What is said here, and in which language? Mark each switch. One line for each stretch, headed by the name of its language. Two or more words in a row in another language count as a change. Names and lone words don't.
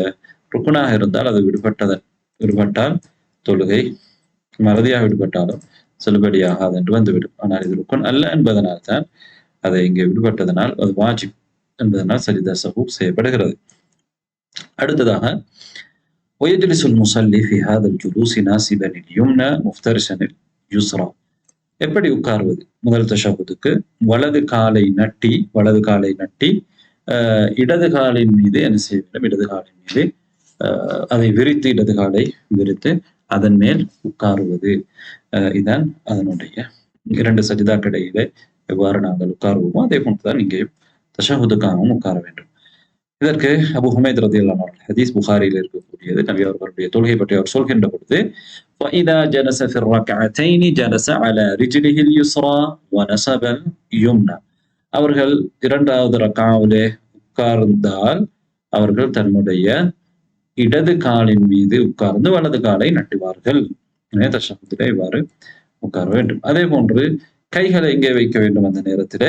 Tamil: ருக்குனாக இருந்தால் அது விடுபட்டால் தொழுகை மறதியாக விடுபட்டாலும் செல்லுபடியாகாது என்று வந்துவிடும். ஆனால் இது ருக்குன் அல்ல என்பதனால் தான் அதை இங்கே விடுபட்டதனால் அது வாஜிப் என்பதனால்
Arabic: سجدة سهو
Tamil: செய்யப்படுகிறது.
Arabic: அடுத்ததாக ويجلس المصلي في هذا الجلوس ناصبا اليمنى مفترشا اليسرى,
Tamil: எப்படி உட்கார்வது? முதல் தஷஹுதுக்கு வலது காலை நட்டி இடது காலின் மீது என்ன செய்ய வேண்டும்? இடது காலின் மீது அதை விரித்து, இடது காலை விரித்து அதன் மேல் உட்காருவது. இதான் அதனுடைய 2 சஜிதாக்கிடையிலே எவ்வாறு நாங்கள் உட்காருவோமோ அதே போன்றுதான் இங்கே தஷஹுதுக்காகவும் உட்கார வேண்டும். இதற்கு அபு ஹுமைத்
Arabic: رضي الله عنه
Tamil: ஹதீஸ் புகாரியில் இருக்கக்கூடியது. நபி அவர்களுடைய தொழுகை பற்றி அவர் சொல்கின்ற பொழுது
Arabic: فَإِذَا جَلَسَ فِي الرَّكْعَتَيْنِ جَلَسَ عَلَى رِجْلِهِ الْيُسْرَى وَنَصَبَ الْيُمْنَى,
Tamil: அவர்கள் 2வது ரக்காவிலே உட்கார்ந்தால் அவர்கள் தன்னுடைய இடது காலின் மீது உட்கார்ந்து வலது காலை நட்டுவார்கள். எனவே தஷஹுதிலே இவ்வாறு உட்கார வேண்டும். அதே போன்று கைகளை எங்கே வைக்க வேண்டும் அந்த நேரத்திலே?